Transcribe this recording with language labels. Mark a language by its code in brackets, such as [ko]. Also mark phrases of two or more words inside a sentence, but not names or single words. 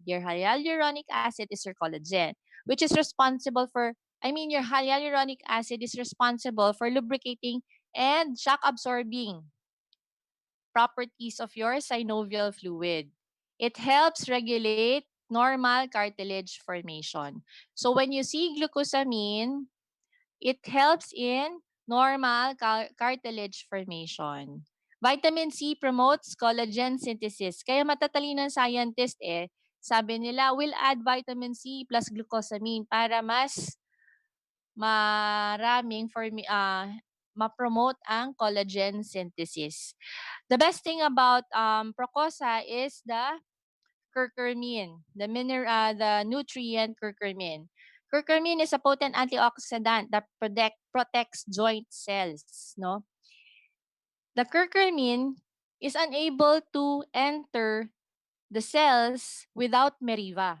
[en] Your hyaluronic acid is your collagen, which is responsible for, your hyaluronic acid is responsible for lubricating and shock absorbing properties of your synovial fluid. It helps regulate normal cartilage formation. So when you see glucosamine, it helps in normal cartilage formation. Vitamin C promotes collagen synthesis. [tl] Kaya matatalino ng scientist sabi nila, [en] we'll add vitamin C plus glucosamine [tl] para mas maraming ma-promote ang [en] collagen synthesis. The best thing about Procosa is the curcumin, the nutrient curcumin. Curcumin is a potent antioxidant that protects joint cells, no? The curcumin is unable to enter the cells without Meriva.